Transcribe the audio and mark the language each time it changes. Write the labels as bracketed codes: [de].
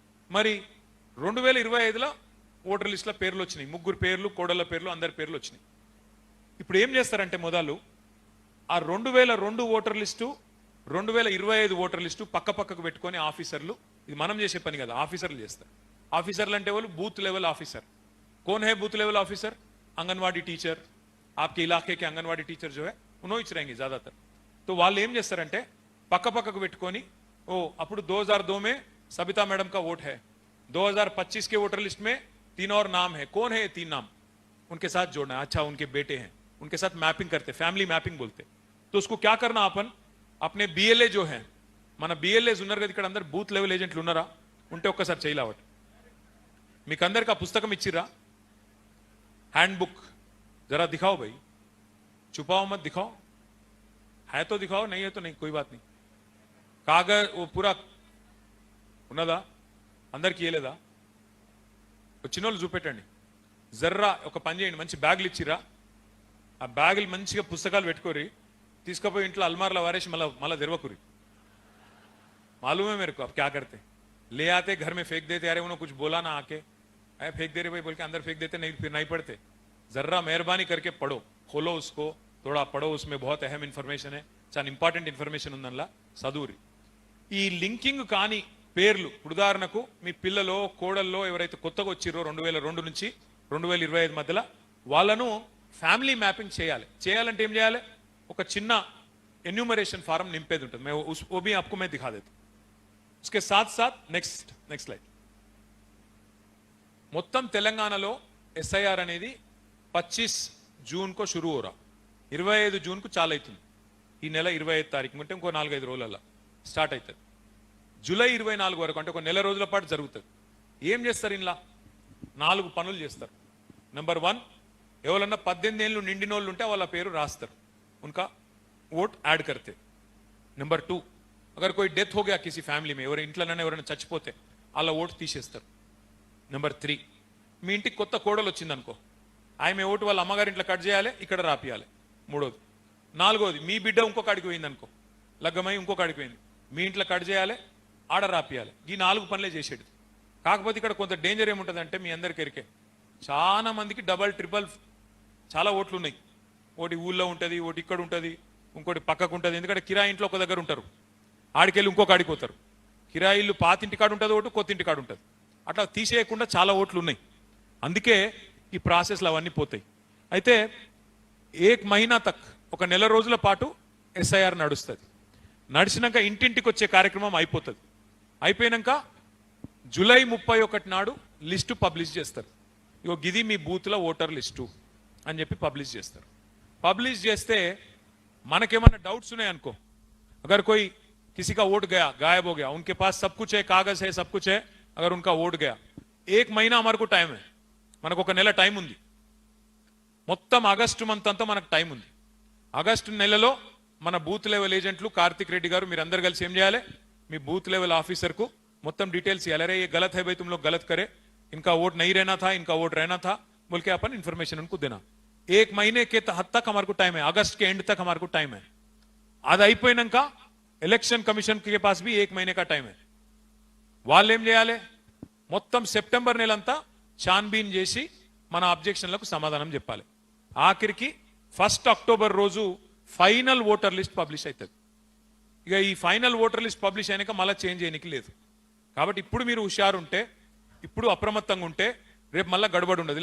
[te] మరి 2025లో ఓటర్ లిస్టులో పేర్లు వచ్చినాయి, 3 పేర్లు, కోడళ్ళ పేర్లు, అందరి పేర్లు వచ్చినాయి. ఇప్పుడు ఏం చేస్తారంటే మొదలు ఆ 2002 ఓటర్ లిస్టు, 2025 ఓటర్ లిస్టు పక్కకు పెట్టుకొని ఆఫీసర్లు, ఇది మనం చేసే పని కదా, ఆఫీసర్లు చేస్తారు. ఆఫీసర్లు అంటే వాళ్ళు బూత్ లెవెల్ ఆఫీసర్. [hi] कौन है booth level officer? Anganwadi teacher, आपके इलाके के आंगनवाड़ी टीचर जो है उन्होंने रहेंगे ज्यादातर. तो [te] వాళ్ళు ఏం చేస్తారంటే పక్కకు పెట్టుకొని, ఓ అప్పుడు [hi] 2002 में सबिता मैडम का वोट है, 2025 के वोटर लिस्ट में 3 और नाम है, कौन है ये 3 नाम? उनके साथ जोड़ना है. अच्छा उनके बेटे हैं, उनके साथ मैपिंग करते, फैमिली मैपिंग बोलते. तो उसको क्या करना, अपन अपने BLA जो है [te] మన BLAs ఉన్నారు కదా ఇక్కడ, అందరు బూత్ లెవెల్ ఏజెంట్లు ఉన్నారా? ఉంటే ఒక్కసారి చేయలేవట. మీకు అందరికి ఆ పుస్తకం ఇచ్చిరా, [hi] हैंड बुक, जरा दिखाओ भाई, छुपाओ मत, दिखाओ. है तो दिखाओ, नहीं है तो नहीं, कोई बात नहीं. कागज वो पूरा [te] ఉన్నదా? అందరికి ఇయలేదా? చిన్నోళ్ళు చూపెట్టండి. జర్రా ఒక పని చేయండి, మంచి బ్యాగులు ఇచ్చిరా, ఆ బ్యాగులు మంచిగా పుస్తకాలు పెట్టుకోరి, తీసుకుపోయి ఇంట్లో అల్మార్లో వారేసి మళ్ళా తెరవకురి. [hi] मालूम है मेरे को आप क्या करते, ले आते घर में फेंक देते, अरे उन्होंने कुछ बोला ना आके, अरे फेंक दे रहे भाई बोल के अंदर फेंक देते, नहीं फिर नहीं पढ़ते. जर्रा मेहरबानी करके पढ़ो, खोलो उसको, थोड़ा पढ़ो, उसमें बहुत अहम इन्फॉर्मेशन है, [te] చాలా ఇంపార్టెంట్ ఇన్ఫర్మేషన్ ఉందనలా చదువురి. ఈ లింకింగ్ కాని పేర్లు, ఉదాహరణకు మీ పిల్లలో కోడల్లో ఎవరైతే కొత్తగా వచ్చిరో 2002 నుంచి 2025 మధ్యలో, వాళ్ళను ఫ్యామిలీ మ్యాపింగ్ చేయాలి. చేయాలంటే ఏం చేయాలి? ఒక చిన్న ఎన్యూమరేషన్ ఫారం నింపేది ఉంటుంది. [hi] मैं वो भी आपको मैं दिखा देता. उसके साथ साथ नेक्स्ट स्लाइड. [te] మొత్తం తెలంగాణలో SIR అనేది 25 జూన్ [hi] को शुरू हो रहा, [te] 25 జూన్ కు చాలు అవుతుంది. ఈ నెల 25 తారీఖు అంటే ఇంకో 4-5 రోజులలో స్టార్ట్ అవుతుంది. జూలై 24 వరకు అంటే ఒక నెల రోజుల పాటు జరుగుతుంది. ఏం చేస్తారు? ఇలా 4 పనులు చేస్తారు. నెంబర్ 1, ఎవరన్నా 18 ఏళ్ళు నిండినోళ్ళు ఉంటే వాళ్ళ పేరు రాస్తారు, [hi] उनका वोट ऐड करते. नंबर 2, अगर कोई डेथ हो गया किसी फैमिली में, [te] ఎవరి ఇంట్లోనే ఎవరైనా చచ్చిపోతే అలా ఓటు తీసేస్తారు. నెంబర్ 3, మీ ఇంటికి కొత్త కోడలు వచ్చింది అనుకో, ఆమె ఓటు వాళ్ళ అమ్మగారి ఇంట్లో కట్ చేయాలి, ఇక్కడ రాపియాలి. 3వది. 4వది, మీ బిడ్డ ఇంకొక అడిగి పోయింది అనుకో, లగ్గమై ఇంకొక అడిగి పోయింది, మీ ఇంట్లో కట్ చేయాలి, ఆడ రాపియాలి. ఈ 4 పనులే చేసేది. కాకపోతే ఇక్కడ కొంత డేంజర్ ఏముంటుందంటే, మీ అందరికి ఎరికే, చాలా మందికి డబల్ ట్రిపుల్ చాలా ఓట్లు ఉన్నాయి. ఒకటి ఊళ్ళో ఉంటుంది, ఒకటి ఇక్కడ ఉంటుంది, ఇంకోటి పక్కకు ఉంటుంది. ఎందుకంటే కిరాయి ఇంట్లో ఒక దగ్గర ఉంటారు, ఆడికెళ్ళి ఇంకొక ఆడిపోతారు. కిరాయి ఇల్లు పాతింటి కాడు ఉంటుంది, ఒకటి కొత్తింటి కాడు ఉంటుంది. అట్లా తీసేయకుండా చాలా ఓట్లు ఉన్నాయి. అందుకే ఈ ప్రాసెస్లు అవన్నీ పోతాయి. అయితే 1 మహీనా తక్, ఒక నెల రోజుల పాటు SIR నడుస్తుంది. నడిచినాక ఇంటింటికి వచ్చే కార్యక్రమం అయిపోతుంది. అయిపోయినాక జూలై 31 నాడు లిస్టు పబ్లిష్ చేస్తారు. ఇగో గిది మీ బూత్లో ఓటర్ లిస్టు అని చెప్పి పబ్లిష్ చేస్తారు. పబ్లిష్ చేస్తే మనకేమన్నా డౌట్స్ ఉన్నాయి అనుకో, [hi] अगर कोई किसी का वोट गया, गायब हो गया, उनके पास सब कुछ है, कागज है, सब कुछ है, अगर उनका वोट गया, 1 महीना हमारे को टाइम है, [te] మనకు ఒక నెల టైం ఉంది. మొత్తం ఆగస్టు మంత్ అంతా మనకు టైం ఉంది. ఆగస్టు నెలలో మన బూత్ లెవెల్ ఏజెంట్లు కార్తిక్ రెడ్డి గారు మీరందరూ కలిసి ఏం చేయాలి? మీ బూత్ లెవెల్ ఆఫీసర్ కు మొత్తం డీటెయిల్స్ ఇవ్వాలి. [hi] अरे ये गलत है भाई, तुम लोग गलत करे, इनका वोट नहीं रहना था, इनका वोट रहना था बोल के अपन इन्फॉर्मेशन उनको देना. 1 महीने के हद तक हमारे को टाइम है, अगस्त के एंड तक हमारे को टाइम है. [te] అది అయిపోయినాక ఎలక్షన్ కమిషన్ [hi] के पास भी 1 महीने का टाइम है. [te] వాళ్ళు ఏం చేయాలి? మొత్తం సెప్టెంబర్ నెలంతా ఛాన్బీన్ చేసి మన అబ్జెక్షన్లకు సమాధానం చెప్పాలి. ఆఖరికి 1 అక్టోబర్ రోజు ఫైనల్ ఓటర్ లిస్ట్ పబ్లిష్ అవుతుంది. ఇక ఈ ఫైనల్ ఓటర్ లిస్ట్ పబ్లిష్ అయినాక మళ్ళీ చేంజ్ చేయడానికి లేదు. కాబట్టి ఇప్పుడు మీరు హుషారు ఉంటే, ఇప్పుడు అప్రమత్తంగా ఉంటే రేపు మళ్ళీ గడబడి ఉండదు.